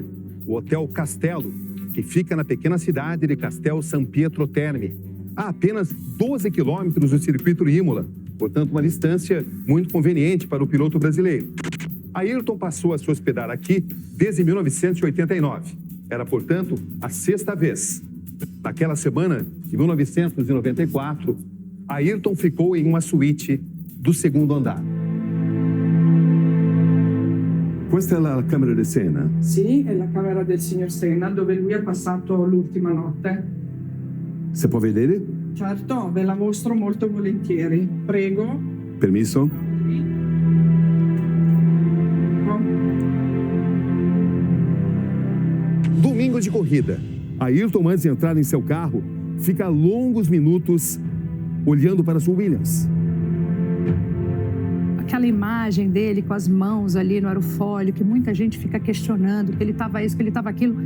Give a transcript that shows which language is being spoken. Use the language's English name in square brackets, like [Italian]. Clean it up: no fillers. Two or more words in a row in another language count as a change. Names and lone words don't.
[Portuguese] O Hotel Castello, que fica na pequena cidade de Castel San Pietro Terme, a apenas 12 quilômetros do circuito de Imola, portanto uma distância muito conveniente para o piloto brasileiro. Ayrton passou a se hospedar aqui desde 1989. Era, portanto, a 6ª vez. Naquela semana de 1994, Ayrton ficou em uma suíte do 2º andar. [Italian] Questa è la camera di Senna? Sì, è la camera del signor Senna, dove lui ha passato l'ultima notte. Você può vedere? Certo, ve la mostro molto volentieri. Prego. Permesso? [Portuguese] Domingo de corrida. Ayrton, antes de entrar em seu carro, fica longos minutos olhando para sua Williams. Aquela imagem dele com as mãos ali no aerofólio, que muita gente fica questionando, que ele estava isso, que ele estava aquilo.